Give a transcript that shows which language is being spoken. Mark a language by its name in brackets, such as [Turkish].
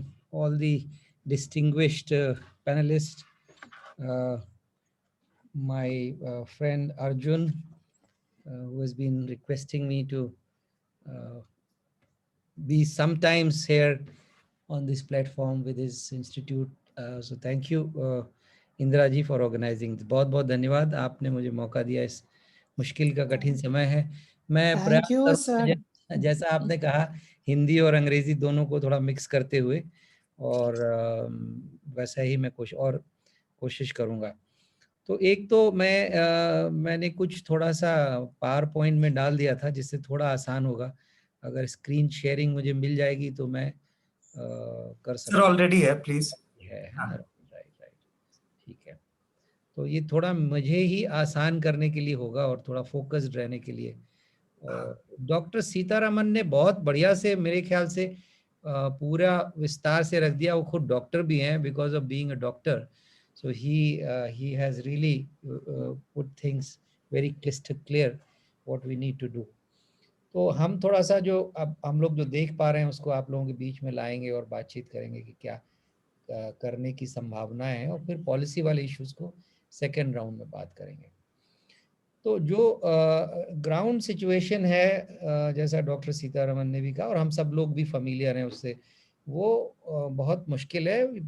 [English] All the distinguished panelists, my friend Arjun, who has been requesting me to be sometimes here on this platform with his institute. So thank you, [Hindi] Indira ji, [English] For organising. [Hindi] बहुत बहुत धन्यवाद, आपने मुझे मौका दिया. इस मुश्किल का कठिन समय है. मैं प्रयास करूंगा, जैसा आपने कहा, हिंदी और अंग्रेजी दोनों को थोड़ा मिक्स करते हुए, और वैसा ही मैं कोशिश करूंगा. तो एक तो मैंने कुछ थोड़ा सा पावर पॉइंट में डाल दिया था जिससे थोड़ा आसान होगा. अगर स्क्रीन शेयरिंग मुझे मिल जाएगी तो मैं कर सकता हूं. ऑलरेडी है, प्लीज. राइट. ठीक है. तो ये थोड़ा मुझे ही आसान करने के लिए होगा और थोड़ा फोकस्ड रहने के लिए. और डॉक्टर सीतारामन ने बहुत बढ़िया से, मेरे ख्याल से पूरा विस्तार से रख दिया. वो खुद डॉक्टर भी हैं, [English] Because of being a doctor. So he has really put things very crystal clear what we need to do. [Hindi] तो हम थोड़ा सा जो अब हम लोग जो देख पा रहे हैं उसको आप लोगों के बीच में लाएंगे और बातचीत करेंगे कि क्या करने की संभावनाएं हैं, और फिर पॉलिसी वाले इश्यूज को सेकेंड राउंड में बात करेंगे. तो जो ग्राउंड सिचुएशन है, जैसा डॉक्टर सीतारमन ने भी कहा और हम सब लोग भी फैमिलियर हैं उससे, वो बहुत मुश्किल है.